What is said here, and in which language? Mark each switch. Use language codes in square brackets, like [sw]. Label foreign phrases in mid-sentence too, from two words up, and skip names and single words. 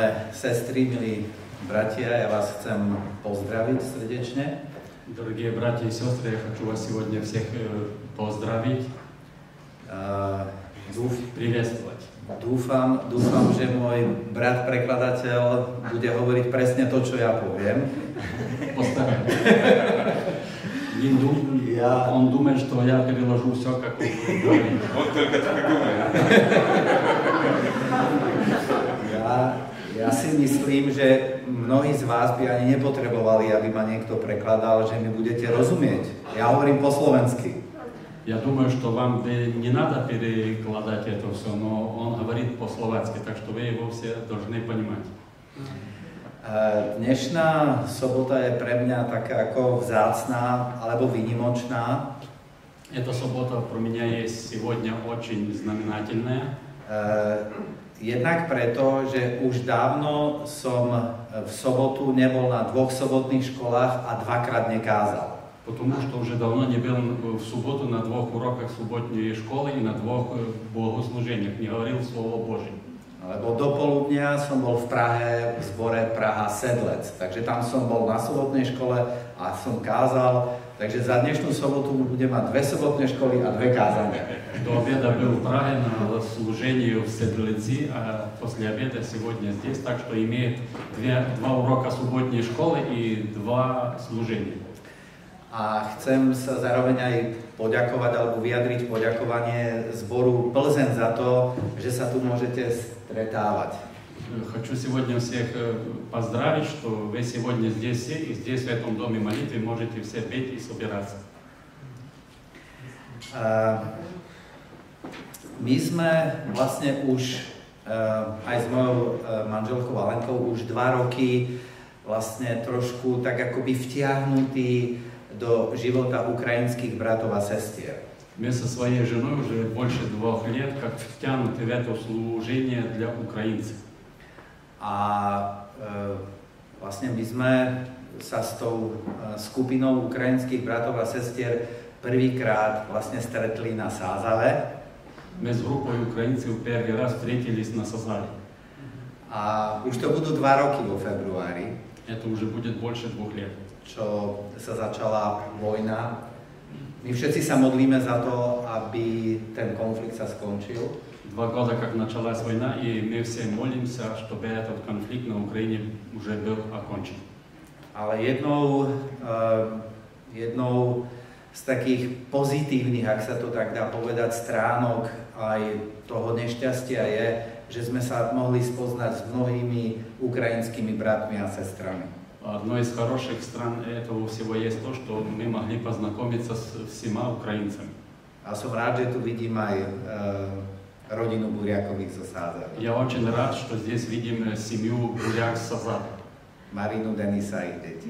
[sk] sestry, milí bratia, ja vás chcem pozdraviť srdečne. [ru] Дорогие братья и сестры, я хочу вас сегодня всех поздравить, приветствовать. [sk] Dúfam, že môj brat prekladateľ bude hovoriť presne to, čo ja poviem. [ru] Постараюсь. Он думает, что я переложу все, как он говорит. Он только так и думает. [sk] Ja si myslím, že mnohí z vás by ani nepotrebovali, aby ma niekto prekladal, že mi budete rozumieť. Ja hovorím po slovensky. [ru] Я думаю, что вам не надо перекладать это все, но он говорит по-словацки, так что вы его все должны понимать. [sk] Dnešná sobota je pre mňa taká ako vzácná alebo výnimočná. [ru] Эта суббота про меня есть сегодня очень знаменательная. [sk] Jednak preto, že už dávno som v sobotu nebol na dvoch sobotných školách a dvakrát nekázal. Потому что уже давно не был в субботу на двух уроках субботней школы и на двух богослужениях, не говорил Слово Божие. Lebo do poludnia som bol v Prahe, v zbore Praha Sedlec. Takže tam som bol na sobotnej škole a som kázal. Takže za dnešnú sobotu budem mať dve sobotné školy a dve kázania. [ru] До обеда был в Праге на служении в Седлеці, а после обеда сегодня здесь, так что имеет два урока субботней школы и два служения. [sk] A chcem sa zároveň aj poďakovať alebo vyjadriť poďakovanie zboru Plzeň za to, že sa tu môžete stretávať. [ru] Хочу сегодня всех поздравить, что вы сегодня здесь все, и здесь, в этом доме молитвы, можете все петь и собираться. [sk] My sme vlastne už aj s mojou manželkou Alenkou už 2 roky vlastne trošku tak akoby vtiahnutí do života [ru] украинских братов и сестер. Мы со своей женой уже больше 2 лет как втянуты в это служение для украинцев. [sk] A vlastne my sme sa s tou skupinou ukrajinských bratov a sestier prvýkrát vlastne stretli na Sázave. [ru] Мы с группой украинцев первый раз встретились на Сазаве. [sk] A už to budú 2 roky vo februári. [ru] Это уже будет больше 2 лет. [sk] Čo sa začala vojna. My všetci sa modlíme za to, aby ten konflikt sa skončil. [ru] 2 года, как началась война, и мы все молимся, чтобы этот конфликт на Украине уже был окончен. [sk] Ale jednou z takých pozitívnych, ak sa to tak dá povedať, stránok aj toho nešťastia je, že sme sa mohli spoznať s mnohými ukrajinskými bratmi a sestrami. [ru] Одной из хороших сторон этого всего есть то, что мы могли познакомиться с всеми украинцами. [sk] A som rád, že tu vidím aj rodinu Buriakových zo Sázavy. [ru] Я очень рад, что здесь видим семью Буряк Сазавы. [sk] Marinu, Denisa a ich deti.